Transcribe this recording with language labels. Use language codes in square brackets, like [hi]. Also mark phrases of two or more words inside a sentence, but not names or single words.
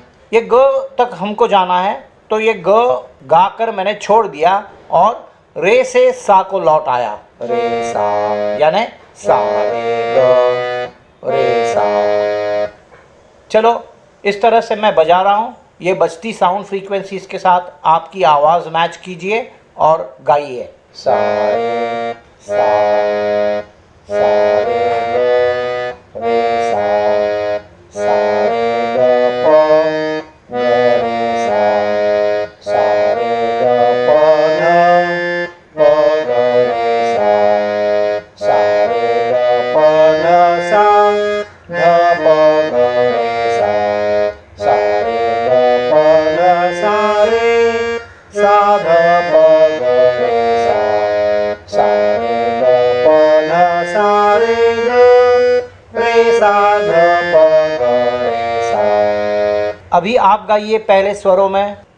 [hi] ये ग तक हमको जाना है, तो ये ग गा कर मैंने छोड़ दिया और रे से सा को लौट आया, रे सा यानी सा रे ग रे सा। चलो इस तरह से मैं बजा रहा हूँ, ये बजती [en] sound frequencies [hi] के साथ आपकी आवाज़ मैच कीजिए और गाइए। सा रे सा रे रे सा रे ग प रे सा रे ग प ग रे सा रे ग प ध प ग रे सा रे ग प सा रे सा ध प ग रे सा रे ग प सा रे सा ध प ग रे सा। अभी आप गाइए पहले स्वरों में।